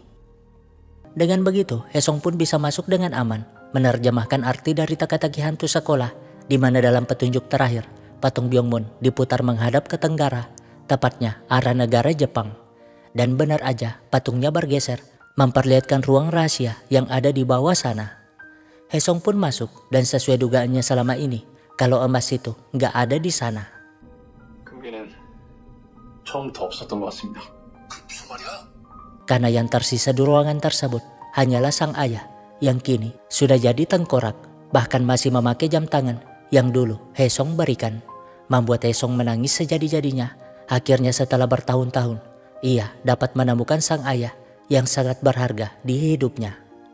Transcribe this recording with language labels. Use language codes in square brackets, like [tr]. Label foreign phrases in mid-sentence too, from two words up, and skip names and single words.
[id] Dengan begitu Hesong pun bisa masuk dengan aman, menerjemahkan arti dari teka-teki hantu sekolah, di mana dalam petunjuk terakhir patung Byongmun diputar menghadap ke tenggara, tepatnya arah negara Jepang. Dan benar aja patungnya bergeser, memperlihatkan ruang rahasia yang ada di bawah sana. Hesong pun masuk dan sesuai dugaannya selama ini kalau emas itu nggak ada di sana. [ko] 금괴는 처음부터 없었던 것 같습니다. 무슨 말이야? [id] Karena yang tersisa di ruangan tersebut hanyalah sang ayah yang kini sudah jadi tengkorak, bahkan masih memakai jam tangan yang dulu Hesong berikan. Membuat Hesong menangis sejadi-jadinya. Akhirnya setelah bertahun-tahun ia dapat menemukan sang ayah yang sangat berharga di hidupnya.